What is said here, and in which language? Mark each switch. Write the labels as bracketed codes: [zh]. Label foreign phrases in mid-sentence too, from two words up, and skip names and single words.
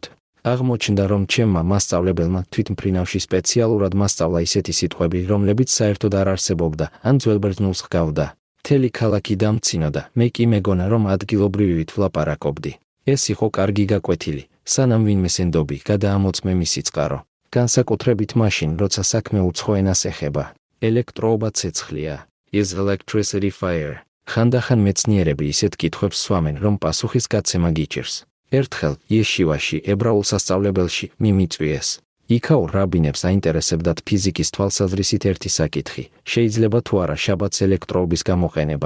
[ka] აღმოჩნდა, რომ ჩემმა მასწავლებელმა თვითმფრინავში სპეციალურად მასწავლა ისეთი სიტყვები, რომლებიც საერთოდ არ არსებობდა, ან ძველ ბერძნულს ჰგავდა. მთელი ქალაქი დამცინოდა, მე კი მეგონა, რომ ადგილობრივივით ვლაპარაკობდი. ეს იყო კარგი გაკვეთილი, სანამ ვინმეს ენდობი, გადაამოწმე მისი წყარო. განსაკუთრებით მაშინ, როცა საქმე უცხო ენას ეხება. ელექტროობა ცეცხლია. [en] Is electricity fire? [ka] ხანდახან მეცნიერები ისეთ კითხვებს სვამენ, რომ პასუხის გაცემა გიჭირს. ერთხელ იეშივაში, ებრაულ სასწავლებელში მიმიწვიეს. იქაურ რაბინებს აინტერესებდათ ფიზიკის თვალსაზრისით ერთი საკითხი, შეიძლება თუ არა შაბათს ელექტროობის გამოყენება.